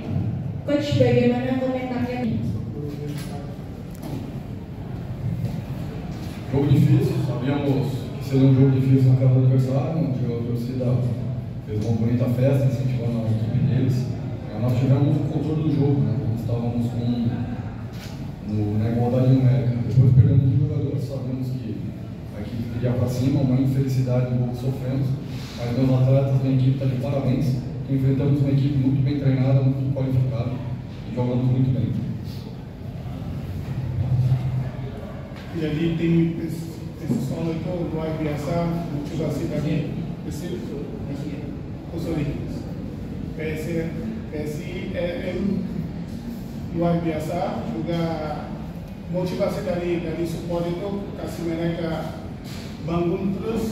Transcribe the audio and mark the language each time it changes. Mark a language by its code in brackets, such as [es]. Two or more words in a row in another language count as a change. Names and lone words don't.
[id] Coach, bagaimana komentarnya? [pt] Jogo difícil, sabíamos que seria um jogo difícil na casa do adversário, onde a torcida fez uma bonita festa, incentivando a equipe deles. Nós tivemos o controle do jogo, né? Nós estávamos na igualdade numérica. Depois perdemos um jogador, sabemos que a equipe iria para cima, uma infelicidade no gol que sofremos, mas meus atletas, minha equipe está de parabéns. Enfrentamos uma equipe muito bem treinada, muito qualificada e jogando muito bem. [id] Jadi tim Pesisolo itu luar biasa, motivasi dari PSIM luar biasa, juga motivasi dari support itu kasih mereka bangun terus.